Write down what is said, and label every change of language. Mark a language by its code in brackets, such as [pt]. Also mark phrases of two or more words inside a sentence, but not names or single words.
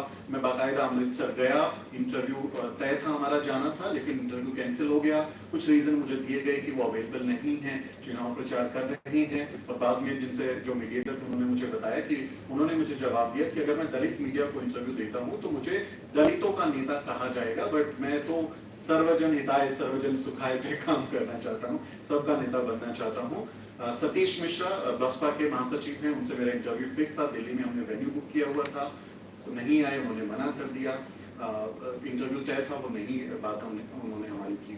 [hi] मैं बाकायदा अमृतसर गया, इंटरव्यू तय था हमारा जाना था, लेकिन इंटरव्यू कैंसिल हो गया। कुछ रीजन मुझे दिए गए कि वो अवेलेबल नहीं है, चुनाव प्रचार कर रहे हैं, और बाद में जिनसे जो मीडिएटर थे उन्होंने मुझे बताया कि उन्होंने मुझे जवाब दिया कि अगर मैं दलित मीडिया को इंटरव्यू देता हूँ तो मुझे दलितों का नेता कहा जाएगा, बट मैं तो [sa] सर्वजन हिताय सर्वजन सुखाय [hi] पे काम करना चाहता हूँ, सबका नेता बनना चाहता हूँ। सतीश मिश्रा बसपा के महासचिव हैं, उनसे मेरा इंटरव्यू फिक्स था, दिल्ली में हमने वेन्यू बुक किया हुआ था, तो नहीं आए, उन्होंने मना कर दिया। इंटरव्यू तय था, वो नहीं बात उन्होंने हमारी की।